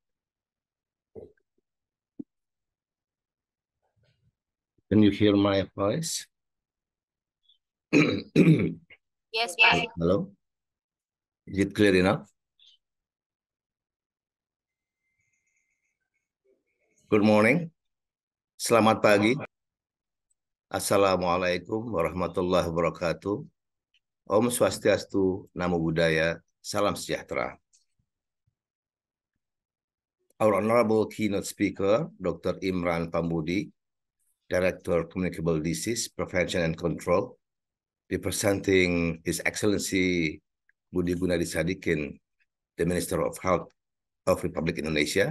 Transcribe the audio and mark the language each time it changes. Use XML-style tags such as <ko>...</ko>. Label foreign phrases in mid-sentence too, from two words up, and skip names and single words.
<en>Can you hear my voice? Yes, Hello? Is it clear enough? Good morning.</en> <id>Selamat pagi.</id> <ar>Assalamualaikum warahmatullahi wabarakatuh.</ar> <ban>Om Swastiastu,</ban> <pi>Namo Buddhaya,</pi> <id>Salam Sejahtera.</id> <en>Our honorable keynote speaker, Dr. Imran Pambudi, Director Communicable Disease Prevention and Control, representing His Excellency Budi Gunadi Sadikin, the Minister of Health of Republic Indonesia.</en>